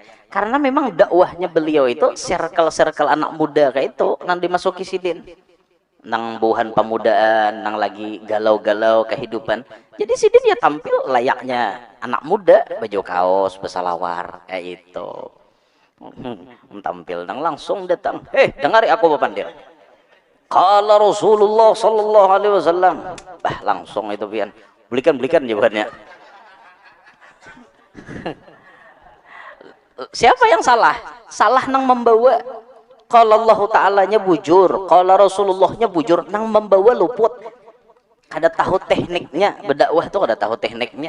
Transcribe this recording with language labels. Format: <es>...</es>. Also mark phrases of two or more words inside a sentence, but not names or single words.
<bjn>Karena memang dakwahnya beliau itu circle anak muda kayak itu nang dimasuki sidin. Nang buhan pemudaan, nang lagi galau-galau kehidupan. Jadi sidin ya tampil layaknya anak muda, baju kaos, bersalawar kayak itu. Tampil nang langsung datang. Dengari aku Bapandir.</bjn> <ar>قال رسول الله صلى الله عليه وسلم.</ar> <bjn>Langsung itu pian. Belikan jawabannya. Siapa yang salah? Salah nang membawa.</bjn> <ar>قال الله تعالى-</ar> <bjn>nya bujur,</bjn> <ar>قال رسول الله-</ar> <bjn>nya bujur, nang membawa luput. Kada tahu tekniknya, berdakwah tuh kada tahu tekniknya.</bjn>